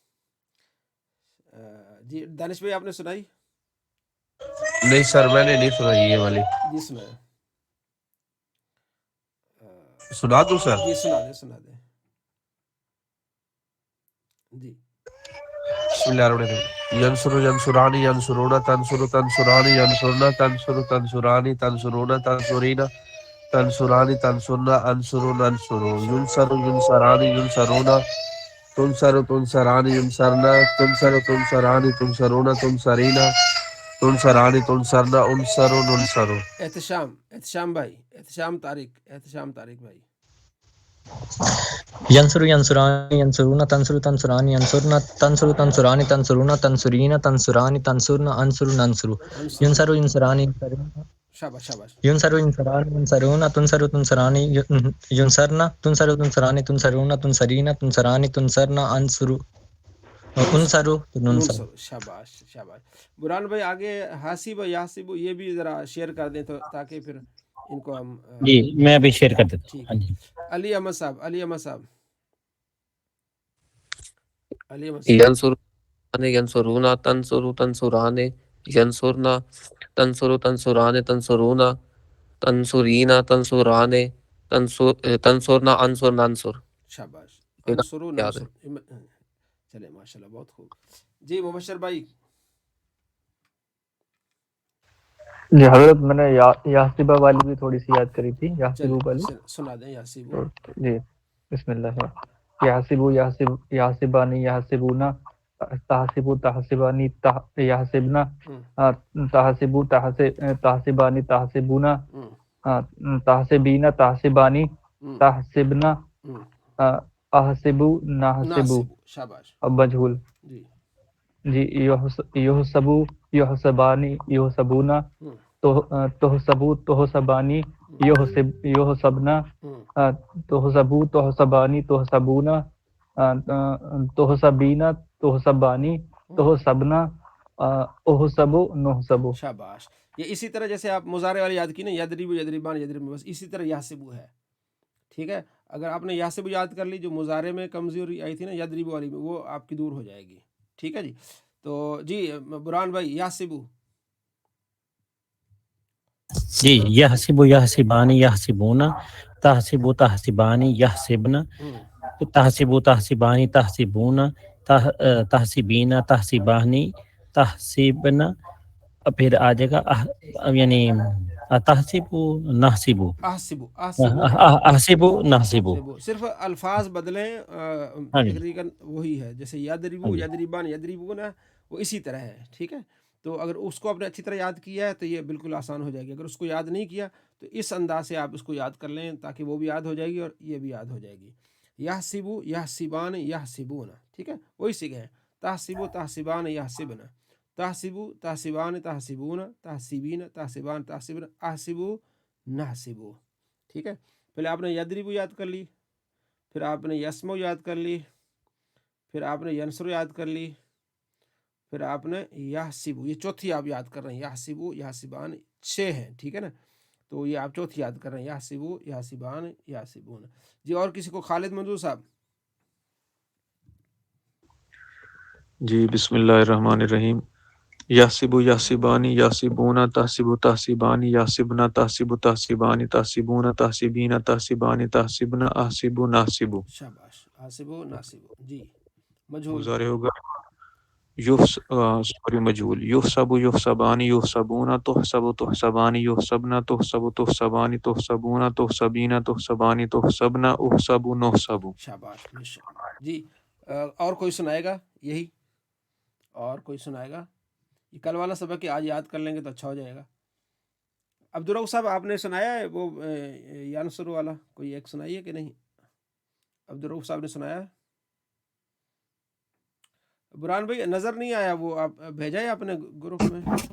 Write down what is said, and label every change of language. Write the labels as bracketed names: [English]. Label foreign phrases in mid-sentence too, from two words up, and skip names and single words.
[Urdu] جی دانش بھائی آپ نے سنائی؟ نہیں سر میں نے نہیں سنا یہ والی. جی سنائے. سنا دوں سر؟ جی سنا دیں. جی [Arabic] بسم اللہ الرحمن الرحیم. ینصرو ینصرانی ینصرونا تنصرو تنصرانی ینصرنا تنصرو تنصرانی تنصرونا تنصرینا تنصرانی تنصرنا انصرو ننصرو. ینصرو ینصرانی ینصرونا تنصرو تنصرانی ینصرنا تنصرو تنصرانی تنصرونا تنصرینا تنصرانی تنصرنا انصرو ننصرو. [Urdu] احتشام بھائی. احتشام طارق بھائی. [Arabic] ینصرو ینصرانی ینصرونا تنصرو تنصرانی ینصرنا تنصرو تنصرانی تنصرونا تنصرینا تنصرانی تنصرنا انصرو ننصرو. ینصرو ینصرانی [Urdu] شاباش شاباش. [Arabic] ینصرو ینصرانی ینصرونا تنصرو تنصرانی ینصرنا تنصرو تنصرانی تنصرونا تنصرینا تنصرانی تنصرنا انصرو ننصرو. [Urdu] شاباش شاباش. بران بھائی آگے حاسب یاسب یہ بھی ذرا شیئر کر دیں تو تاکہ پھر ان کو ہم. جی میں ابھی شیئر کر دیتا ہوں. ٹھیک ہاں جی. علی احمد صاحب. [Arabic] ینصرونا تنصرو تنصرانے ینصرنا تنصرو تنصرانے تنصرونا تنصرینا تنصرانے تنصرنا انصر ننصر. [Urdu] شاباش. [Arabic] انصرو ننصر. [Urdu] چلے [Arabic] ماشاء اللہ [Urdu] بہت خوب. جی مبشر بھائی. جی حضرت میں نے یاسبہ والی بھی تھوڑی سی یاد کری تھی. یاسبو والی سنا دیں. یاسبو. جی بسم اللہ. [Arabic] یاسبو یاسبانی یاسبونا تحسبو تحسبانی یحسبنا تحسبو تحسبانی تحسبونا تحسبینا تحسبانی تحسبنا احسبو نحسبو. [Urdu] شاباش. اب مجہول. [Arabic] جی یحسبو یحسبانی یحسبونا تحسبو تحسبانی یحسبنا تحسبو تحسبانی تحسبونا تحسبینا تحسبانی تحسبنا احسبو نحسبو. [Urdu] شاباش. یہ اسی طرح جیسے آپ مضارع والی یاد کی نا، [Arabic] یدریبو یدریبان یدریبو، [Urdu] بس اسی طرح یاسبو ہے. ٹھیک ہے. اگر آپ نے یاسبو یاد کر لی، جو مضارع میں کمزوری آئی تھی نا یدریبو والی میں، وہ آپ کی دور ہو جائے گی. ٹھیک ہے جی. تو جی بران بھائی یاسبو. [Arabic] جی یحسبو یحسبانی یحسبونا تحسبو تحسبانی یحسبنا تحسبو تحسبانی تحسبونا تحسبینا تحسبانی تحسبنا [Urdu] پھر آ جائے گا یعنی [Arabic] تحسیبو نحسیبو احسبو احسبو احسیبو نحسیبو. احسبو، [Urdu] صرف الفاظ بدلیں، ہاں جی تقریباً وہی ہے، جیسے [Arabic] یدربو یدربان یدربون [Urdu] وہ اسی طرح ہے، ٹھیک ہے. تو اگر اس کو آپ نے اچھی طرح یاد کیا ہے تو یہ بالکل آسان ہو جائے گی. اگر اس کو یاد نہیں کیا تو اس انداز سے آپ اس کو یاد کر لیں تاکہ وہ بھی یاد ہو جائے گی اور یہ بھی یاد ہو جائے گی. [Arabic] یحسبو یحسبان یحسبون، [Urdu] ٹھیک ہے، وہی سیکھے ہیں. [Arabic] تحسبو تحسبان یحسبن، تحسبو تحسبان تحسبون تحسبین تحسبان تحسبن احسبو نحسبو، [Urdu] ٹھیک ہے. پہلے آپ نے یدربو یاد کر لی، پھر آپ نے یسمو یاد کر لی، پھر آپ نے ینصرو یاد کر لی، پھر آپ نے یحسبو، یہ چوتھی آپ یاد کر رہے ہیں. [Arabic] یحسبو یحسبان [Urdu] 6 ہیں، ٹھیک ہے نا. تو یہ آپ چوتھی یاد کر رہے ہیں، [Arabic] یحسبو یحسبان یحسبون. [Urdu] جی اور کسی کو؟ خالد منظور صاحب. [Arabic] جی بسم اللہ الرحمن الرحیم. یاسبو یاسبانی یاسبونا تحسبو تحسبانی یاسبنا تحسبو تحسبانی تحسبونا تحسبینا تحسبانی تحسبنا احسبو نحسبو. [Urdu] شاباش، [Arabic] حاسبو ناسبو. [Urdu] جی مجھول. مضارع ہوگا مجہول. [Arabic] یحسبو یحسبانی یحسبونا تحسبو تحسبانی یحسبنا تحسبو تحسبانی تحسبونا تحسبینا تحسبانی تحسبنا احسبو نحسبو. [Urdu] شاباش ماشاءاللہ. جی اور کوئی سنائے گا؟ یہی اور کوئی سنائے گا؟ یہ کل والا سبق آج یاد کر لیں گے تو اچھا ہو جائے گا. عبدالرؤف صاحب آپ نے سنایا ہے وہ یانصر والا؟ کوئی ایک سنائیے کہ نہیں؟ عبدالرؤف صاحب نے سنایا ہے؟ برہان بھائی نظر نہیں آیا، وہ آپ بھیجا ہے آپ نے گروپ میں؟